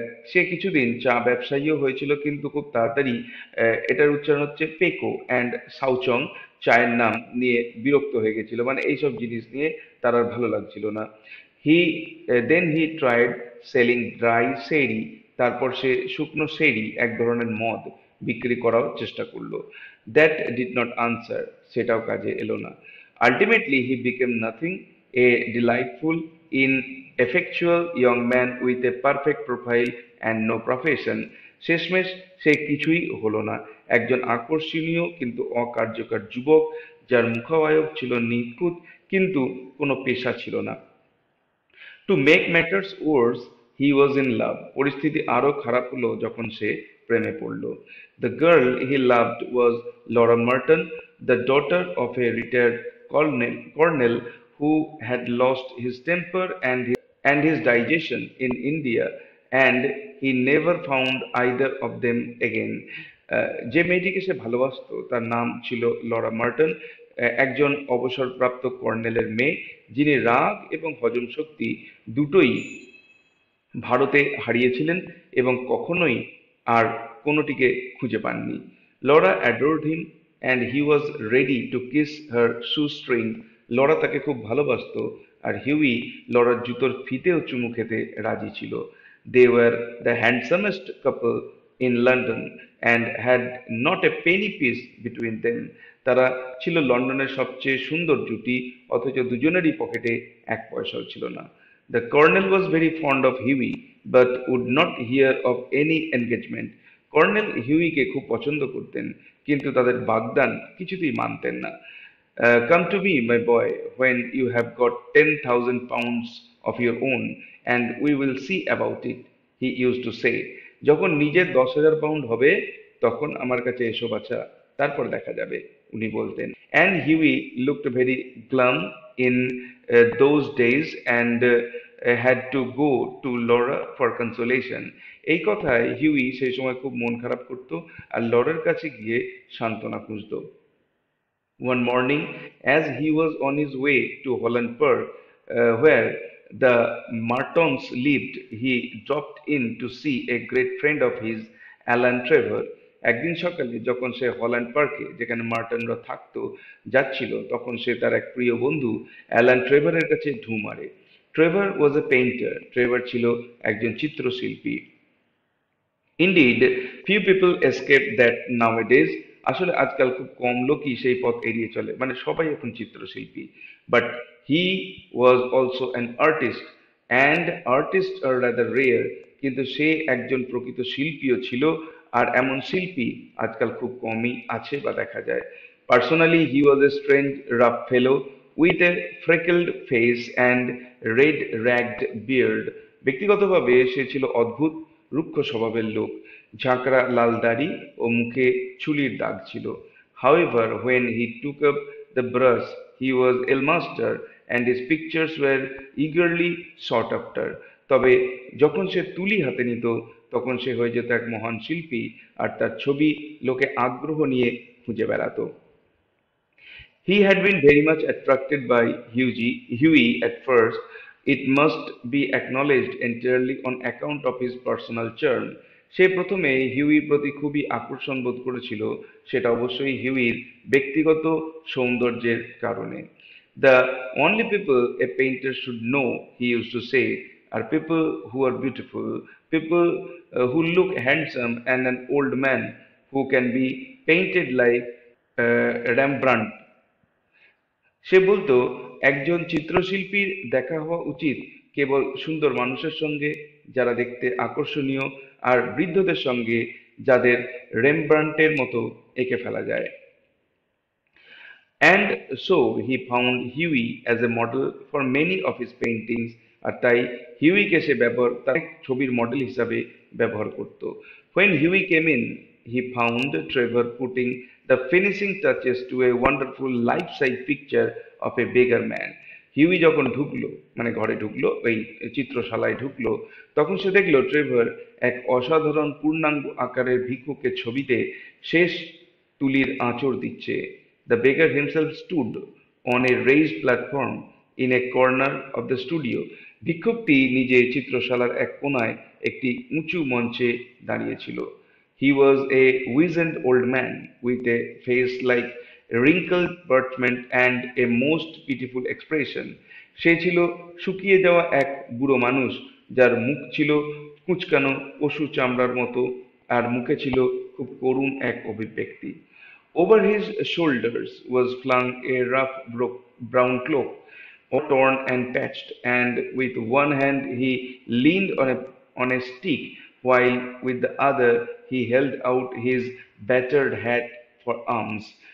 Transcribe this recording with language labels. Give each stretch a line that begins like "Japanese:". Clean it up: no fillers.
Bangla: সে কিছুদিন চা ব্যবসায়ীও হয়েছিল কিন্তু খুব তাড়াতাড়ি এটার উচ্চারণ হচ্ছে পেকো অ্যান্ড সাউচং, চায়ের নাম নিয়ে বিরক্ত হয়ে গেছিল, মানে এইসব জিনিস নিয়ে তার আর ভালো লাগছিল না।
English: He then he tried selling dry sherry.
Bangla: তারপর সে শুকনো সেরি, এক ধরনের মদ, বিক্রি করার চেষ্টা করলো।
English: That did not answer.
Bangla: সেটাও কাজে এলো না।
English: Ultimately, he became nothing, a delightful, ineffectual young man with a perfect profile and no profession.
Bangla: শেষমেশ সে কিছুই হলো না, একজন আকর্ষণীয় কিন্তু অকার্যকর যুবক যার মুখাবয়ব ছিল নিখুঁত কিন্তু কোনো পেশা ছিল না।
English: To make matters worse, he was in love.
Bangla: পরিস্থিতি আরো খারাপ হলো যখন সে প্রেমে পড়ল।
English: The girl he loved was Laura Merton, the daughter of a retired colonel who had lost his temper and his digestion in India, and he never found either of them again.
Bangla: যে মেয়েটিকে সে ভালোবাসতো তার নাম ছিল লরা মার্টন, একজন অবসরপ্রাপ্ত কর্নেলের মেয়ে, যিনি রাগ এবং হজম শক্তি দুটোই ভারতে হারিয়েছিলেন এবং কখনোই আর কোনোটিকে খুঁজে পাননি।
English: Laura adored him and he was ready to kiss her shoe string.
Bangla: Laura তাকে খুব ভালোবাসতো আর হিউই লরার জুতোর ফিতেও চুমু খেতে রাজি ছিল।
English: They were the handsomest couple in London and had not a penny piece between them.
Bangla: তারা ছিল লন্ডনের সবচেয়ে সুন্দর জুটি, অথচ দুজনেরই পকেটে এক পয়সাও ছিল না।
English: The colonel was very fond of Huey, but would not hear of any engagement.
Bangla: Colonel হিউইকে খুব পছন্দ করতেন, কিন্তু তাদের বাগদান কিছুতেই মানতেন না।
English: Come to me, my boy, when you have got 10,000 pounds of your own, and we will see about it, he used to say.
Bangla: যখন নিজের 10,000 pound হবে তখন আমার কাছে এসো বাছা, তারপর দেখা যাবে, উনি বলতেন।
English: And Huey looked very glum in those days and had to go to Laura for consolation.
Bangla: এই কথায় হিউই সেই সময় খুব মন খারাপ করতো আর লরার কাছে গিয়ে সান্ত্বনা খুঁজতো।
English: One morning, as he was on his way to Holland Park, where the Martons lived, he dropped in to see a great friend of his, Alan Trevor.
Bangla: একদিন সকালে যখন সে হল্যান্ড পার্কে, যেখানে মার্টনরা থাকতো, যাচ্ছিল, তখন সে তার এক প্রিয় বন্ধু অ্যালান ট্রেভারের কাছে ঢুঁ মারে।
English: Trevor was a painter.
Bangla: ট্রেভার ছিল একজন চিত্রশিল্পী।
English: Indeed, few people escape that nowadays.
Bangla: আসলে আজকাল খুব কম লোকই সেই পথ এড়িয়ে চলে, মানে সবাই এখন চিত্রশিল্পী।
English: But he was also an artist, and artist are rather rare.
Bangla: কিন্তু সে একজন প্রকৃত শিল্পীও ছিল, আর এমন শিল্পী আজকাল খুব কমই আছে বা দেখা যায়।
English: Personally he was a strange rough fellow with a freckled face and red ragged beard.
Bangla: ব্যক্তিগতভাবে সে ছিল অদ্ভুত রুক্ষ স্বভাবের লোক, ঝাঁকড়া লাল দাড়ি ও মুখে চুলির দাগ ছিল।
English: However, when he took up the brush, he was a master, and his pictures were eagerly sought after.
Bangla: তবে যখন সে তুলি হাতে নিত তখন সে হয়ে যেত এক মহান শিল্পী, আর তার ছবি লোকে আগ্রহ নিয়ে খুঁজে বেড়াতো।
English: He had been very much attracted by Huey at first, it must be acknowledged, entirely on account of his personal charm.
Bangla: সে প্রথমে হিউইর প্রতি খুবই আকর্ষণ বোধ করেছিল, সেটা অবশ্যই হিউইর ব্যক্তিগত সৌন্দর্যের কারণে।
English: The only people a painter should know, he used to say, are people who are beautiful, people who look handsome, and an old man who can be painted like Rembrandt.
Bangla: সে বলতো, একজন চিত্রশিল্পীর দেখা হওয়া উচিত কেবল সুন্দর মানুষের সঙ্গে যারা দেখতে আকর্ষণীয়, আর বৃদ্ধদের সঙ্গে যাদের রেমব্রান্টের মতো এঁকে ফেলা যায়।
English: And so he found Hughie as a model for many of his paintings.
Bangla: আর তাই হিউইকে সে তার ছবির মডেল হিসাবে ব্যবহার করত।
English: When Hughie came in, he found Trevor putting the finishing touches to a wonderful life size picture of a beggar man.
Bangla: Huey যখন ঢুকলো, মানে ঘরে ঢুকলো, ওই চিত্রশালায় ঢুকলো, তখন সে দেখলো ট্রেভার এক অসাধারণ পূর্ণাঙ্গ আকারের ভিক্ষুকের ছবিতে শেষ তুলির আঁচড় দিচ্ছে।
English: The beggar himself stood on a raised platform in a corner of the studio.
Bangla: ভিক্ষুকটি নিজে চিত্রশালার এক কোণায় একটি উঁচু মঞ্চে দাঁড়িয়েছিল।
English: He was a wizened old man with a face like wrinkled parchment and a most pitiful expression.
Bangla: সে ছিল শুকিয়ে যাওয়া এক বুড়ো মানুষ, যার মুখ ছিল কুঁচকানো পশু চামড়ার মতো, আর মুখে ছিল খুব করুণ এক অভিব্যক্তি।
English: Over his shoulders was flung a rough brown cloak, all torn and patched, and with one hand he leaned on a stick, while with the other he held out his battered hat for arms.